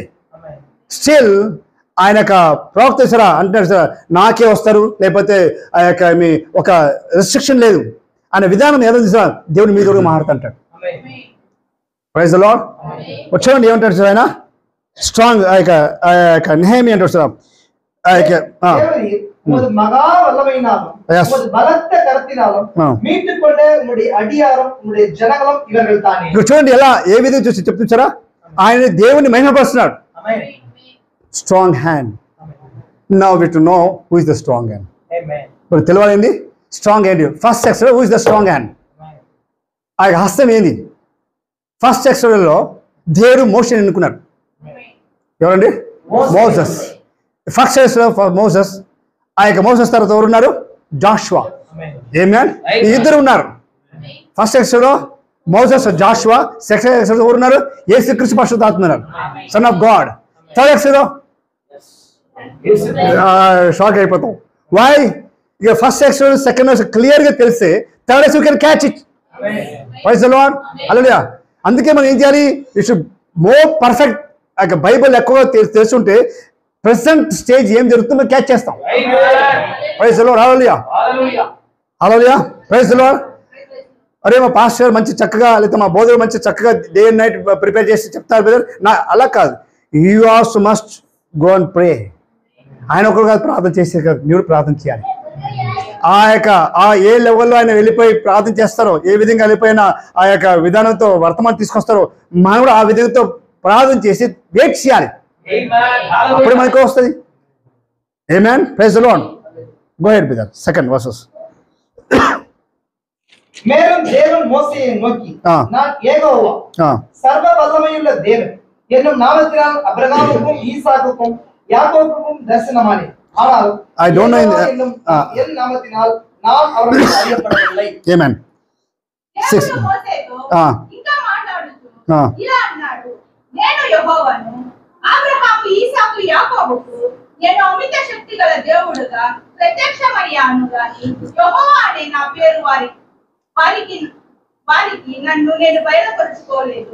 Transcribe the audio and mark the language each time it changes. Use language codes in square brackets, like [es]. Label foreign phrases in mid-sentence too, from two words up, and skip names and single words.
[te] స్టిల్ ఆయన యొక్క ప్రవక్త సరా అంటున్నారు సార్, నాకే వస్తారు, లేకపోతే ఆ యొక్క మీ ఒక రెస్ట్రిక్షన్ లేదు. ఆయన విధానం ఏదో సార్ దేవుడు మీ కూడా మాట్లాడుతుంటాడు. [en] praise the Lord. [te] వచ్చేయండి ఏమంటాడు సార్ ఆయన? స్ట్రాంగ్ ఆ యొక్క నెహెమియా అంటాడు సార్. [ta] மகா வல்லமையினாலும் பலத்த கரத்தினாலும் மீட்டுக்கொண்ட உம்முடைய அடியாரும் உம்முடைய ஜனங்களும் இவர்கள் தானே. [te] చూడండి ఎలా ఏ విధంగా చూసి చెప్తున్నారా? ఆయన దేవుని మహిమపరుస్తున్నాడు. [en] strong hand. now we to know who is the strong hand. [te] ఇప్పుడు తెలియాలి [en] strong hand. first section who is the strong hand. [te] ఆ హస్తం ఏంది? [en] first section [te] లో దేవుడు మోషేని ఎన్నుకున్నాడు. ఎవరండి? మోసెస్. [en] first section [te] లో మోసెస్. ఆ యొక్క మోసెస్ తర్వాత ఎవరున్నారు? జాషువా. ఆమేన్. ఈ ఇద్దరు ఉన్నారు [en] first section [te] లో. మోసెస్, జాషువా. [en] second section [te] లో ఎవరున్నారు? యేసుక్రీస్తు పరిశుద్ధాత్మ ఉన్నారు, [en] son of God. third section [te] లో షాక్ అయిపోతాం. వై? ఇక [en] first section [te] సెకండ్ క్లియర్ గా తెలిస్తే [en] third section can catch it. praise the Lord. [te] హల్లెలూయా. అందుకే మనం ఏం చేయాలి? [en] you should more perfect. [te] బైబిల్ ఎక్కువగా తెలుసుంటే [en] present stage [te] ఏం జరుగుతుందో క్యాచ్ చేస్తాం. [en] praise the Lord. hallelujah. hallelujah. praise the Lord. [te] అరే మా పాస్టర్ మంచి చక్కగా, లేకపోతే మా బోధకులు మంచి చక్కగా [en] day and night [te] ప్రిపేర్ చేసి చెప్తారు బ్రదర్. అలా కాదు. [en] you also must go and pray. [te] ఆయన ఒకరు కాదు ప్రార్థన చేసే కాదు, మీరు ప్రార్థన చేయాలి. ఆ ఏ లెవెల్లో ఆయన వెళ్ళిపోయి ప్రార్థన చేస్తారో, ఏ విధంగా వెళ్ళిపోయినా ఆ యొక్క విధానంతో వర్తమానం తీసుకొస్తారో మనం కూడా ఆ విధంతో ప్రార్థన చేసి వెయిట్ చేయాలి. అప్పుడు మనకు వస్తుంది. ఆమేన్. [en] praise the Lord. go head brother. second verses [ta] மேலும் தேவன் மோசேயை நோக்கி நான் யெகோவா சர்வ வல்லமையுள்ள தேவன் என்னும் நாமத்தினால் அபிரகாமுக்கும் ஈசாக்குக்கும் யாக்கோபுக்கும் தரிசனமானேன். ஆனால் [en] I don't know [ta] என் நாமத்தினால் நான் அவர்களுக்கு அறியப்படவில்லை. [en] Amen. 6 [te] ఇంకా మాట్లాడుతూ ఇలా అన్నాడు, నేను యెహోవాను, అబ్రహాము ఈసాకు యాకోబుకు నేను అమిత శక్తి గల దేవుడుగా ప్రత్యక్షమయ్యాను గాని యెహోవా అనే నా పేరు వారికి నన్ను నేను బయలుపరుచుకోలేదు.